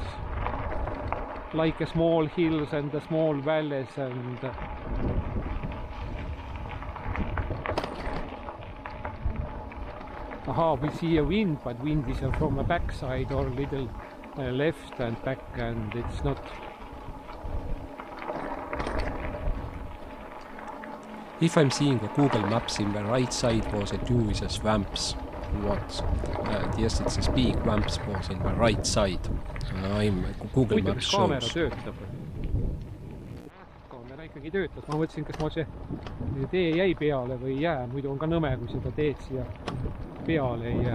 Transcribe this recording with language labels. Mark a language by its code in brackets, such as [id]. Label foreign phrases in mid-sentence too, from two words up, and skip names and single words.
[en] Like a small hills and the small valleys and we see a wind, but wind is from a backside or little left and back, and it's not. If I'm seeing a Google Maps in the right side was a two is a swamps. What? Yes, it's a big swamps was in the right side. I'm Google Maps shows. [et] Kaamera töötab. Kaamera ikkagi töötas. Ma mõtlesin, kas ma see tee jäi peale või ei jää. Muidu on ka nõme, kui seda teed siia peale ei jää.